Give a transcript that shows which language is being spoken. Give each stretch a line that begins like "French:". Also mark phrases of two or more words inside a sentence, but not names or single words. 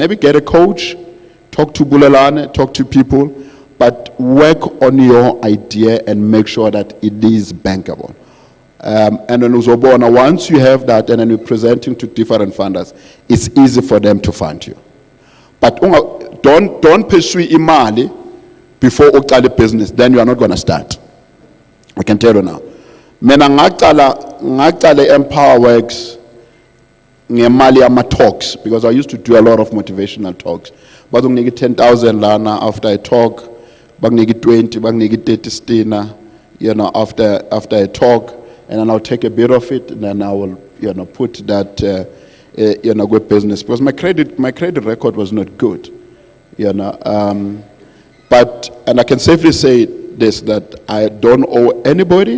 English: Maybe get a coach, talk to Bulelane, talk to people, but work on your idea and make sure that it is bankable. And then Uzobona, once you have that and then you're presenting to different funders, it's easy for them to fund you. But don't pursue imali before you start a business, then you are not going to start. I can tell you now.
North Ndebele: Mina ngaqala Empower Works ngemali ama talks,
English: because I used to do a lot of motivational talks. But I get 10,000 lana after I talk, bagnegi 20, bagnegi 30 stina, after I talk, and then I'll take a bit of it, and then I will, put that, good business, because my credit record was not good, but, and I can safely say this, that I don't owe anybody.